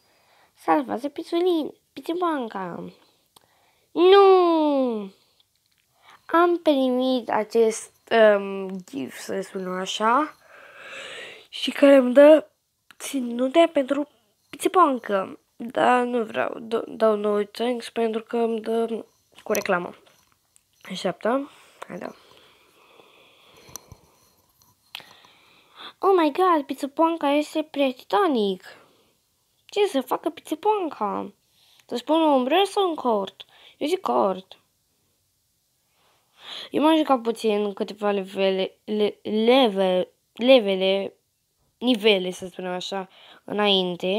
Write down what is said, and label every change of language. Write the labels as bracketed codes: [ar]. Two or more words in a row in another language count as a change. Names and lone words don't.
[ro] Salvează Pitipoanca. Nu! Am primit acest gift, să spunem așa, și care îmi dă ținute pentru Pitipoanca. Dar nu vreau, dau [en] no thanks [ro] pentru că îmi dă cu reclamă. Așteaptă. Hai da. [en] Oh my god, [ro] Pitipoanca este prea Titanic. Ce să facă Pitipoanca? Să-ți pun un ombrel sau un cort? Eu zic cort. Eu m-am jucat puțin câteva nivele, să spunem așa, înainte.